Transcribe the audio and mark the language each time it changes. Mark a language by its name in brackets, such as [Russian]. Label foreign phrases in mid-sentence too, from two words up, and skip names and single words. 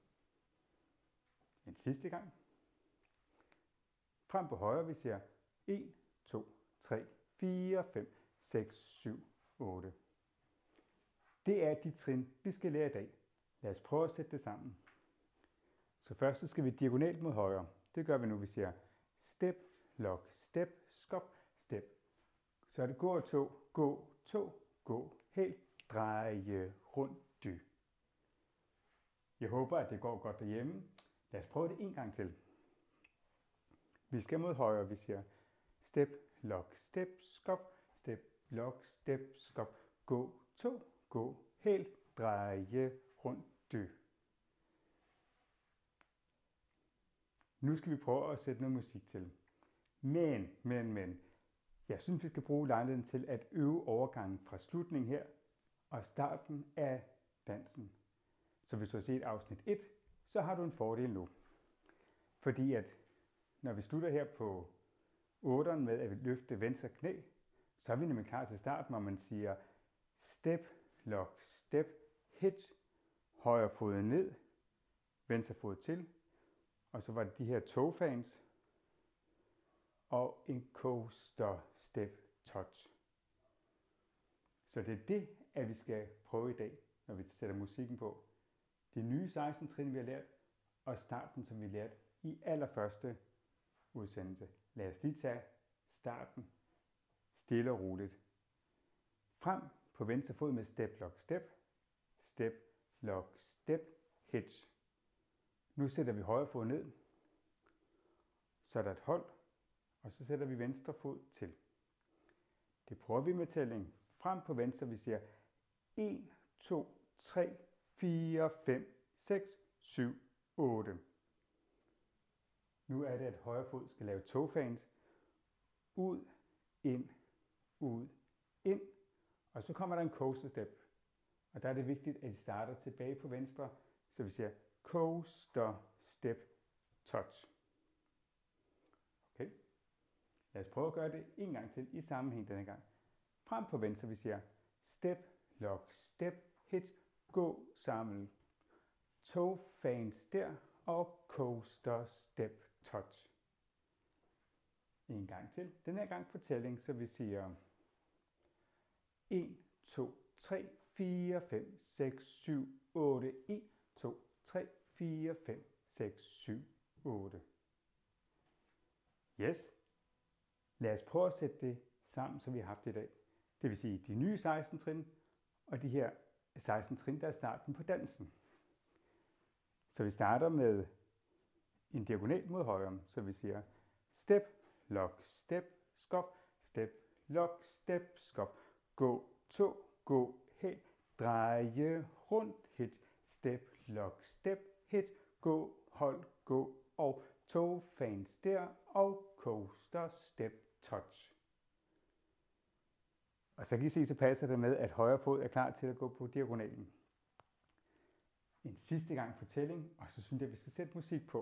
[Danish] En sidste gang. Frem på højre vi siger 1, 2, 3, 4, 5, 6, 7, 8. Det er de trin, vi skal lære i dag. Lad os prøve at sætte det sammen. Så først så skal vi diagonalt mod højre. Det gør vi nu. Vi siger [English] step, lock, step, skof, step. [Danish] Så er det gå og tå, gå, hæl, dreje, rundt, dy. Jeg håber, at det går godt derhjemme. Lad os prøve det en gang til. Vi skal mod højre. Vi siger [English] step, lock, step, skof, step, lock, step, [Danish] skof, gå, tå, gå, hæl, dreje, rundt, dy. Nu skal vi prøve at sætte noget musik til. Men. Jeg synes, vi skal bruge lejligheden til at øve overgangen fra slutningen her og starten af dansen. Så hvis du har set afsnit 1, så har du en fordel nu. Fordi at når vi slutter her på 8'eren med at løfte venstre knæ, så er vi nemlig klar til starten, hvor man siger [English] step, lock, step, hitch, [Danish] højre fod ned, venstre fod til, og så var det de her toe-fans og en [English] coaster step touch. [Danish] Så det er det, at vi skal prøve i dag, når vi sætter musikken på. De nye 16 trin, vi har lært, og starten, som vi lærte i allerførste udsendelse. Lad os lige tage starten stille og roligt. Frem på venstre fod med [English] step, lock, step, step, lock, step, hitch. [Danish] Nu sætter vi højre fod ned, så er der et hold, og så sætter vi venstre fod til. Det prøver vi med tælling. Frem på venstre, vi siger 1, 2, 3, 4, 5, 6, 7, 8. Nu er det, at højre fod skal lave toe-fans. Ud, ind, og så kommer der en coaster step. Og der er det vigtigt, at I starter tilbage på venstre, så vi siger [English] coaster step touch. [Danish] Okay. Lad os prøve at gøre det en gang til i sammenhæng denne gang. Frem på venstre, vi siger [English] step, lock, step, hitch, [Danish] gå sammen. [English] Toe fans [Danish] der og [English] coaster step touch. [Danish] En gang til. Den her gang på tælling, så vi siger 1, 2, 3, 4, 5, 6, 7, 8. 1, 2, 3, 4, 5, 6, 7, 8. Yes. Lad os prøve at sætte det sammen, som vi har haft i dag. Det vil sige de nye 16 trin, Og de her 16 trin, der er starten på dansen. Så vi starter med en diagonal mod højre, så vi siger [English] step, lock, step, skop, step, lock, step, [Danish] skop, gå, to, gå, hen, dreje, rundt, hit, [English] step, lock, step, [Danish] hit, gå, hold, gå, og [English] toe fans [Danish] der, og [English] coaster, step, touch. [Danish] Og så kan I se, så passer det med, at højre fod er klar til at gå på diagonalen. En sidste gang fortælling, og så synes jeg, at vi skal sætte musik på.